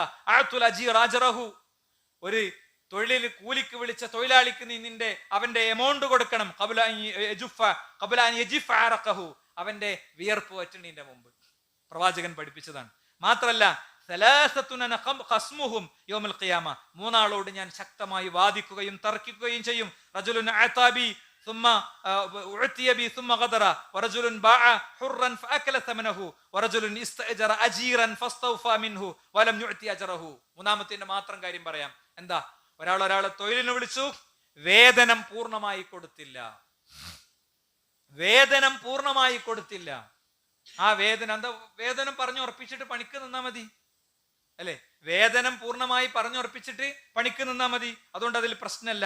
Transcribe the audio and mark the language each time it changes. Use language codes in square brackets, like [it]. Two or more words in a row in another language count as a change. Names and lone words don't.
[ar] أعطوا الأجير أجره, [ml] ഒരു തൊഴിലിൽ കൂലിക്ക് വിളിച്ച തൊഴിലാളിക്ക് നീ അവന്റെ എമൗണ്ട് കൊടുക്കണം. അവന്റെ വിയർപ്പ് വറ്റുന്നതിന്റെ മുമ്പ് പ്രവാചകൻ പഠിപ്പിച്ചതാണ്. മാത്രല്ല മൂന്നാളോട് ഞാൻ ശക്തമായി വാദിക്കുകയും തർക്കിക്കുകയും ചെയ്യും. [ar] رجل أعطى بي ثم أعطي بي ثم غدر ورجل باع حرا فأكل ثمنه ورجل استأجر أجيرا فاستوفى منه ولم يعطي أجره. [ml] മൂന്നാമത്തിന്റെ മാത്രം കാര്യം പറയാം. എന്താ? ഒരാളെ തൊഴിലിന് വിളിച്ചു, വേതനം പൂർണ്ണമായി കൊടുത്തില്ല. ആ വേതനം എന്താ? വേതനം പറഞ്ഞു ഉറപ്പിച്ചിട്ട് പണിക്ക് നിന്നാ മതി അല്ലെ. വേതനം പൂർണ്ണമായി പറഞ്ഞുറപ്പിച്ചിട്ട് പണിക്ക് നിന്നാ മതി, അതുകൊണ്ട് അതിൽ പ്രശ്നമല്ല.